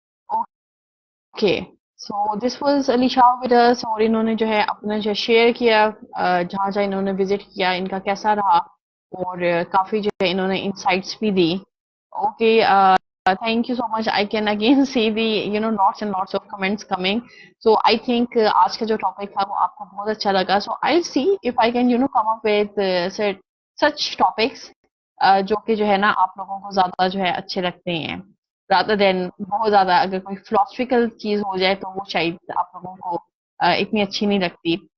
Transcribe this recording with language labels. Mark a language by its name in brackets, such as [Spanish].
[English] Okay so this was Alisha with us. [Urdu] اور انہوں نے جو ہے اپنا جو شیئر کیا جہاں جہاں انہوں نے وزٹ کیا، ان کا کیسا رہا، اور کافی جو ہے انہوں نے انسائٹس بھی دی. [English] Okay thank you so much. I can again see the lots and lots of comments coming. So I think [Urdu] آج کا جو ٹاپک تھا وہ آپ کو بہت اچھا لگا. [English] So I'll see if I can come up with such topics [Urdu] جو کہ جو ہے نا آپ لوگوں کو زیادہ جو ہے اچھے لگتے ہیں، [English] rather than [Urdu] بہت زیادہ اگر کوئی philosophical چیز ہو جائے تو وہ شاید آپ لوگوں کو اتنی اچھی نہیں لگتی.